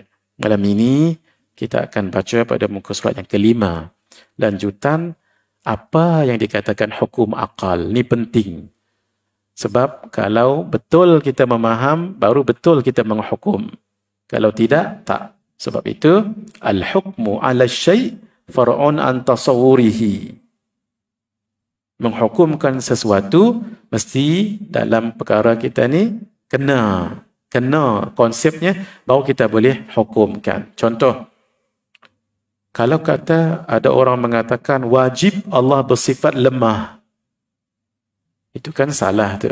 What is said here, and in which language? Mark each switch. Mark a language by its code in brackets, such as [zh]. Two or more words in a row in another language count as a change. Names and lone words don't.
[ms] Malam ini kita akan baca pada muka surat yang kelima. Lanjutan apa yang dikatakan hukum akal. Ini penting. Sebab kalau betul kita memaham, baru betul kita menghukum. Kalau tidak, tak. Sebab itu, [ar] الحكم على الشيء فرع عن تصوره. [ms] Menghukumkan sesuatu, mesti dalam perkara kita ni, kena konsepnya, baru kita boleh hukumkan. Contoh, kalau kata ada orang mengatakan wajib Allah bersifat lemah, itu kan salah tu.